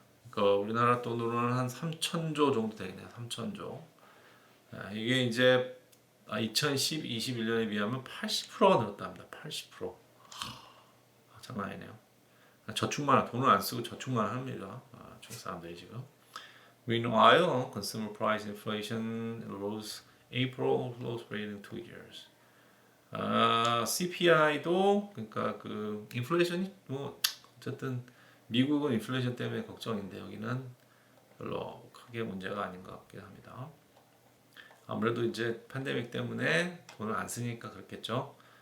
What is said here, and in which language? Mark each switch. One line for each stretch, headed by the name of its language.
Korean: 그러니까 우리나라 돈으로는 한 3천조 정도 되겠네요. 3천조. 이게 이제 2010-21년에 비하면 80%가 늘었답니다. 80%. 장난 아니네요. 저축만 돈을 안 쓰고 저축만 합니다. 중국 사람들이 지금.
English: Meanwhile, consumer price inflation rose April lowest rate in 2 years.
Korean: CPI도 그러니까 그 인플레이션이 어쨌든 미국은 인플레이션 때문에 걱정인데 여기는 별로 크게 문제가 아닌 것 같긴 합니다. 아무래도 이제 팬데믹 때문에 돈을 안 쓰니까 그렇겠죠.